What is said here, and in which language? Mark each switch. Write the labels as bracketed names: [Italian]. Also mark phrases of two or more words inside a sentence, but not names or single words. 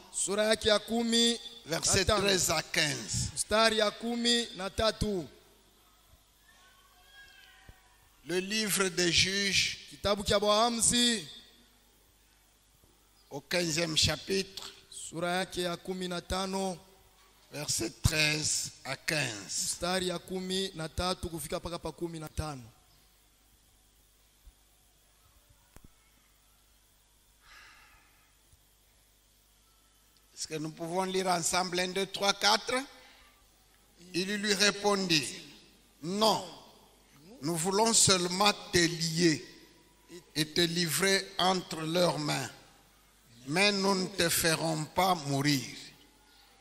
[Swahili] sura yake ya 10 [French] Verset 13 à 15. [Swahili] mstari ya 13. [French] Le livre des Juges, [Swahili] Kitabu cha Mwanzo [French] au 15e chapitre, [Swahili] sura yake ya 15 [French] verset 13 à 15. [Swahili] mstari ya 13 kufika paka pa 15. [French] Est-ce que nous pouvons lire ensemble 1, 2, 3, 4? Il lui répondit, non, nous voulons seulement te lier et te livrer entre leurs mains, mais nous ne te ferons pas mourir.